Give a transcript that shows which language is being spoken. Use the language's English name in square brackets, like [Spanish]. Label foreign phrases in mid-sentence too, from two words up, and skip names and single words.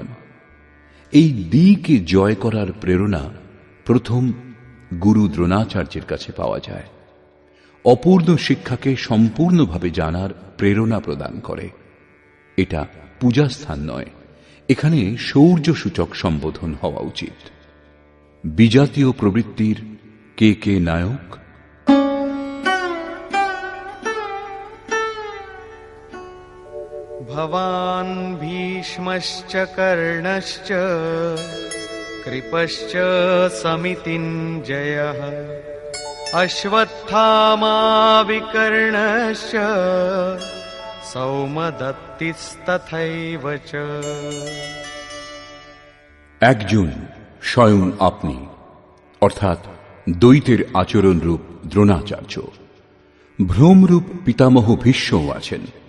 [Bangla] এই দ্বিকে জয় করার প্রেরণা প্রথম গুরু দ্রোণাচার্যের কাছে পাওয়া যায়। অপূর্ণ শিক্ষাকে সম্পূর্ণভাবে জানার প্রেরণা প্রদান করে। এটা পূজাস্থান নয়, এখানে শৌর্য সূচক সম্বোধন হওয়া উচিত। বিজাতীয় প্রবৃত্তির কে কে নায়ক? [Sanskrit] भवान् भीष्मश्च कर्णश्च कृपश्च समितिञ्जयः अश्वत्थामा विकर्णश्च सौमदत्तिस्तथैव च। [Bangla] একজন স্বয়ং আপনি, অর্থাৎ দ্বৈতের আচরণ রূপ দ্রোণাচার্য। ভ্রমরূপ পিতামহ ভীষ্মও আছেন।